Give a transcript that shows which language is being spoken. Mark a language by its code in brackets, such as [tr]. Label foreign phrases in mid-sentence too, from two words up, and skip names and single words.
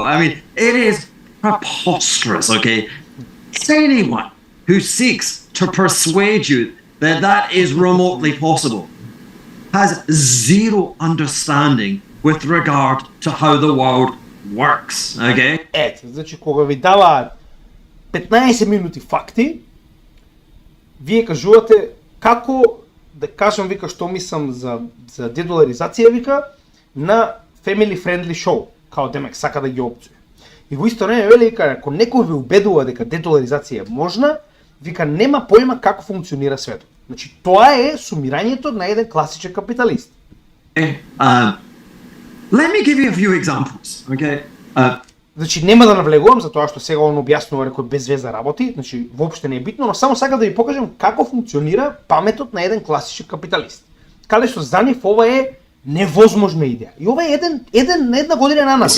[en] I mean, it is preposterous, okay? Anyone who seeks to persuade you that that is remotely possible has zero understanding with regard to how the world works, okay? [mk] Ето, значи кога ви даваат 15 минути факти, вие кажувате како да кажам, вика, што мислам за дедоларизација, вика, на [en] family friendly show, [mk] као демек сака да ги опцуе. И во исто време вели, вика, ако некој ви убедува дека дедоларизација е можна, вика, нема појма како функционира светот. Значи, тоа е сумирањето на еден класичен капиталист. [en] Let me give you a few examples, okay? [mk] Значи, нема да навлегувам за тоа што сега он објаснува некој без веза работи, значи, воопште не е битно, но само сакам да ви покажам како функционира паметот на еден класичен капиталист. каде што за нив ова е невозможна идеја. И ова е една година на нас.